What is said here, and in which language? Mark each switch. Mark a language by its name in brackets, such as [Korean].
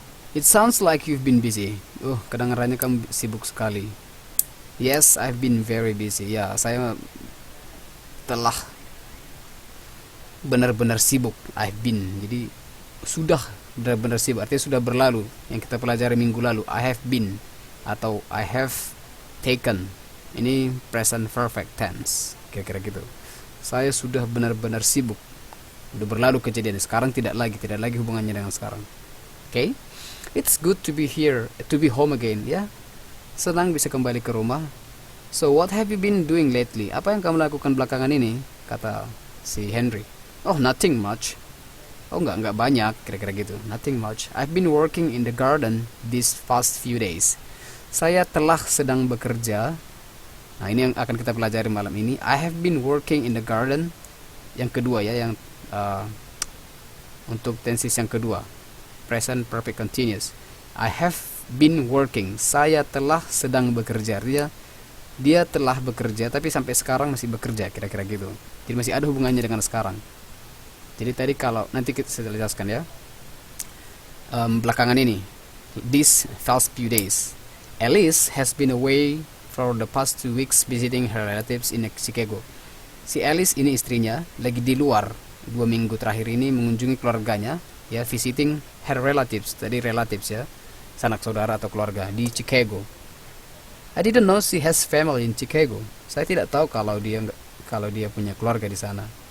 [English] It sounds like you've been busy. [Indonesian] Kedengarannya kamu sibuk sekali. [English] Yes, I've been very busy. [Indonesian] Ya, saya telah benar-benar sibuk. [English] I've been. [Indonesian] Jadi sudah benar-benar sibuk. Artinya sudah berlalu. Yang kita pelajari minggu lalu. [English] I have been atau I have taken. [Indonesian] Ini present perfect tense. Kira-kira gitu. Saya sudah benar-benar sibuk. Udah berlalu kejadian. Sekarang tidak lagi hubungannya dengan sekarang. Okay? [English] It's good to be here, to be home again, ya. [Indonesian] Senang bisa kembali ke rumah. [English] So what have you been doing lately? [Indonesian] Apa yang kamu lakukan belakangan ini? Kata si Henry. [English] Oh, nothing much. [Indonesian] Oh, nggak banyak, kira-kira gitu. [English] Nothing much. I've been working in the garden these past few days. [Indonesian] Saya telah sedang bekerja. Nah, ini yang akan kita pelajari malam ini. [English] I have been working in the garden. [Indonesian] Yang kedua ya, yang untuk tenses yang kedua. [English] Present perfect continuous. I have been working. [Indonesian] Saya telah sedang bekerja. Dia telah bekerja, tapi sampai sekarang masih bekerja, kira-kira gitu. Jadi masih ada hubungannya dengan sekarang. Jadi tadi kalau nanti kita jelaskan ya. Belakangan ini, [English] these past few days, Alice has been away for the past 2 weeks visiting her relatives in Chicago. [Indonesian] Si Alice ini istrinya lagi di luar 2 minggu terakhir ini mengunjungi keluarganya, ya, [English] visiting her relatives, [Indonesian] tadi relatives ya, sanak saudara atau keluarga di Chicago. [English] I didn't know she has family in Chicago. [Indonesian] Saya tidak tahu kalau dia punya keluarga di sana.